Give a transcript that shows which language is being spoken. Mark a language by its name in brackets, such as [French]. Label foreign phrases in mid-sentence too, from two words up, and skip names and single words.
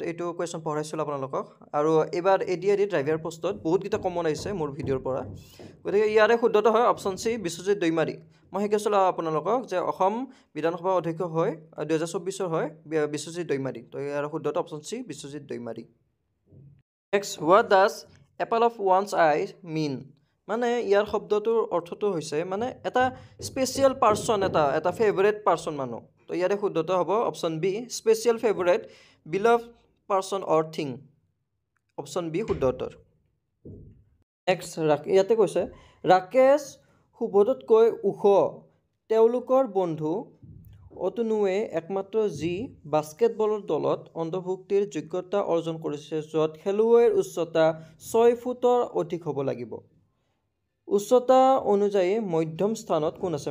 [Assamese] এইটো কোৱেশ্চন পঢ়াইছিল আপোনালোকক আৰু এবাৰ এডিআইডি [English] driver post [Assamese] বহুত কিটা কমন আহিছে মোৰ ভিডিওৰ পৰা গতিকে ইয়াৰে শুদ্ধটো হয় [English] option C [Assamese] বিশ্বজিৎ দৈমাৰী মই শিকাইছিল আপোনালোকক যে অসম বিধানসভা অধ্যক্ষ হয় 2024 ৰ হয় বিশ্বজিৎ দৈমাৰী তো ইয়াৰ শুদ্ধটো [English] option C [Assamese] বিশ্বজিৎ দৈমাৰী নেক্সট [English] what does apple of one's eye mean [Assamese] মানে ইয়াৰ শব্দটোৰ অৰ্থটো হৈছে মানে এটা [English] special person [Assamese] এটা [English] favorite person [Assamese] মানুহ তো ইয়াৰে শুদ্ধটো হ'ব [English] option B special favorite beloved person or thing option B [Assamese] শুদ্ধ উত্তৰ নেক্সট ইয়াতে কৈছে ৰাকেশ সুবোধতকৈ উখ তেওঁলোকৰ বন্ধু অতনুৱে একমাত্ৰ যি বাস্কেটবলৰ দলত অন্তৰ্ভুক্তিৰ যোগ্যতা অৰ্জন কৰিছে য'ত খেলুৱৈৰ উচ্চতা 6 ফুটৰ অধিক হ'ব লাগিব উচ্চতা অনুযায়ী মধ্যম স্থানত কোন আছে